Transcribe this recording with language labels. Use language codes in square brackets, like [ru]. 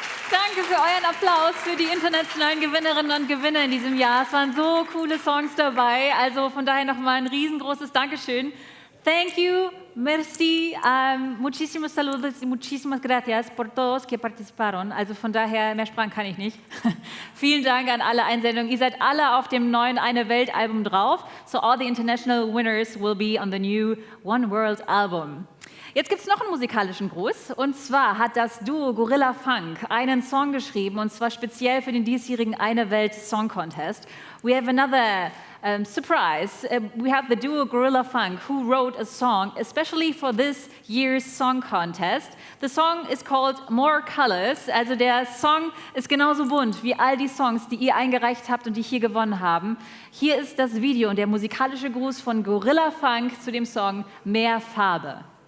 [de] Danke für euren Applaus für die internationalen Gewinnerinnen und Gewinner in diesem Jahr. Es waren so coole Songs dabei. Also von daher nochmal ein riesengroßes Dankeschön. [en] Thank you, [es] merci, muchísimos saludos y muchísimas gracias por todos que participaron. [de] Also von daher, mehr Sprachen kann ich nicht. Vielen Dank an alle Einsendungen. Ihr seid alle auf dem neuen Eine Welt Album drauf. [en] So all the international winners will be on the new One World Album. [de] Jetzt gibt es noch einen musikalischen Gruß. Und zwar hat das Duo Gorilla Funk einen Song geschrieben, und zwar speziell für den diesjährigen Eine Welt Song Contest. [en] We have another surprise. We have the duo Gorilla Funk, who wrote a song especially for this year's song contest. The song is called More Colors. [de] Also der Song ist genauso bunt wie all die Songs, die ihr eingereicht habt und die hier gewonnen haben. Hier ist das Video und der musikalische Gruß von Gorilla Funk zu dem Song Mehr Farbe.